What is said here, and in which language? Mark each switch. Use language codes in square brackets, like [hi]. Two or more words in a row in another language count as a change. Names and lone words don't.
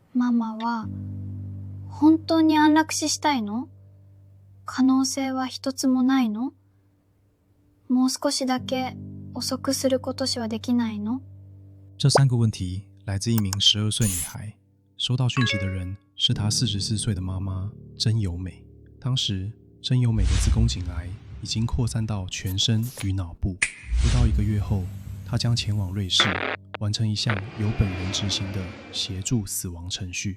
[ja] ママは本当に安楽死したいの？可能性は一つもないの？もう少しだけ遅くすることしはできないの？ [zh] 这3个问题来自一名12岁女孩，收到讯息的人是她44岁的妈妈真由美。当时真由美的子宫颈癌已经扩散到全身与脑部，不到1个月后，她将前往瑞士，完成一项由本人执行的协助死亡程序。